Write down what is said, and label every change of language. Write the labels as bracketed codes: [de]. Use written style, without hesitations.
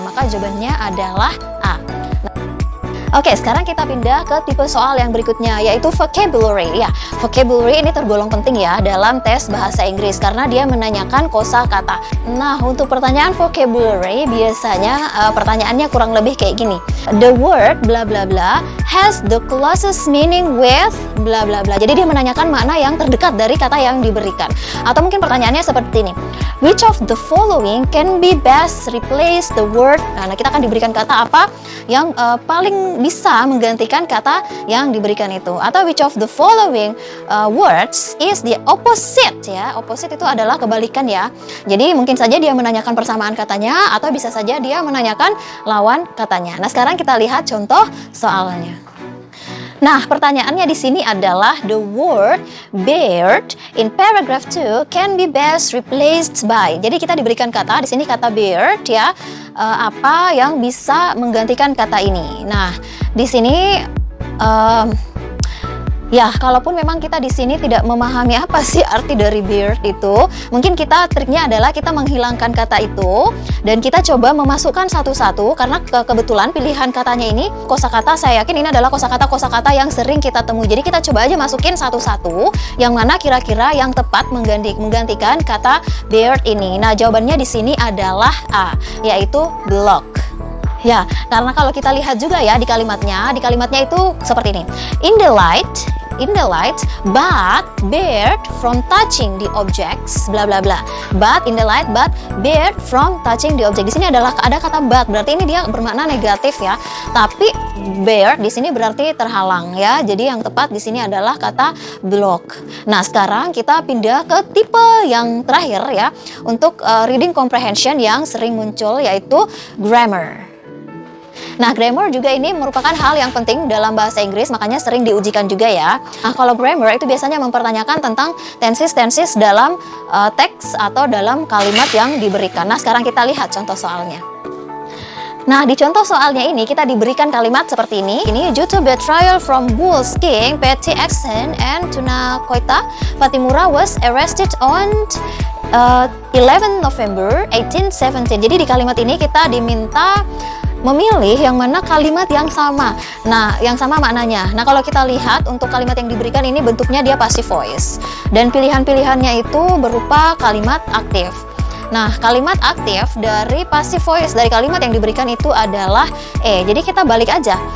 [id] Maka jawabannya adalah A. Oke, sekarang kita pindah ke tipe soal yang berikutnya, yaitu vocabulary. Ya, vocabulary ini tergolong penting ya dalam tes bahasa Inggris karena dia menanyakan kosakata. Nah, untuk pertanyaan vocabulary biasanya pertanyaannya kurang lebih kayak gini. [en] The word bla bla bla has the closest meaning with bla bla bla. [id] Jadi dia menanyakan makna yang terdekat dari kata yang diberikan. Atau mungkin pertanyaannya seperti ini. [en] Which of the following can be best replace the word? [id] Nah, kita akan diberikan kata apa yang paling bisa menggantikan kata yang diberikan itu. [en] Atau which of the following words is the opposite ya. [id] Opposite itu adalah kebalikan ya. Jadi mungkin saja dia menanyakan persamaan katanya atau bisa saja dia menanyakan lawan katanya. Nah, sekarang kita lihat contoh soalnya. Nah, pertanyaannya di sini adalah [en] the word beard in paragraph 2 can be best replaced by. [id] Jadi kita diberikan kata di sini kata beard ya. Apa yang bisa menggantikan kata ini? Nah, di sini ya, kalaupun memang kita di sini tidak memahami apa sih arti dari beard itu, mungkin triknya adalah kita menghilangkan kata itu dan kita coba memasukkan satu-satu karena kebetulan pilihan katanya ini kosakata, saya yakin ini adalah kosakata yang sering kita temui. Jadi kita coba aja masukin satu-satu yang mana kira-kira yang tepat menggantikan kata beard ini. Nah, jawabannya di sini adalah A, yaitu block. Ya, karena kalau kita lihat juga ya di kalimatnya itu seperti ini. [en] In the light, but barred from touching the objects, bla bla bla. But in the light, but barred from touching the object. [id] Di sini ada kata but, berarti ini dia bermakna negatif ya. Tapi barred di sini berarti terhalang ya. Jadi yang tepat di sini adalah kata block. Nah, sekarang kita pindah ke tipe yang terakhir ya untuk reading comprehension yang sering muncul, yaitu grammar. Nah, grammar juga ini merupakan hal yang penting dalam bahasa Inggris, makanya sering diujikan juga ya. Nah, kalau grammar itu biasanya mempertanyakan tentang tenses dalam teks atau dalam kalimat yang diberikan. Nah, sekarang kita lihat contoh soalnya. Nah, di contoh soalnya ini kita diberikan kalimat seperti ini. [en] Ini due to betrayal from Bulls King, Petty Action, and Tuna Koita, Fatimura was arrested on 11 November 1817. [id] Jadi di kalimat ini kita diminta memilih yang mana kalimat yang sama. Nah, yang sama maknanya. Nah, kalau kita lihat untuk kalimat yang diberikan ini bentuknya dia passive voice. Dan pilihan-pilihannya itu berupa kalimat aktif. Nah, kalimat aktif dari passive voice dari kalimat yang diberikan itu adalah Jadi kita balik aja.